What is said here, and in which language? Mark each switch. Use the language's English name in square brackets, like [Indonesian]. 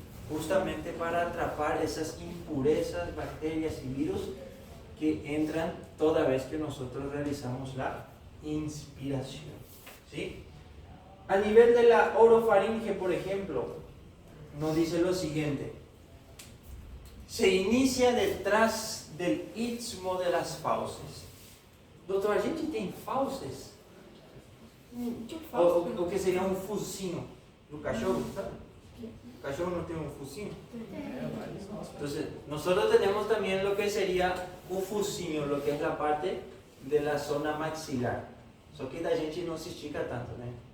[Spanish] Justamente para atrapar esas impurezas, bacterias y virus que entran toda vez que nosotros realizamos la inspiración, ¿sí? A nivel de la orofaringe, por ejemplo, nos dice lo siguiente: se inicia detrás del istmo de las fauces. [Portuguese] Doutor, a gente tem fauces? O que seria um focinho do cachorro, sabe? [Spanish] El cachorro no tiene un focinho. Entonces, nosotros tenemos también lo que sería un focinho, lo que es la parte de la zona maxilar. [Portuguese] Só que da gente não se estica tanto, né?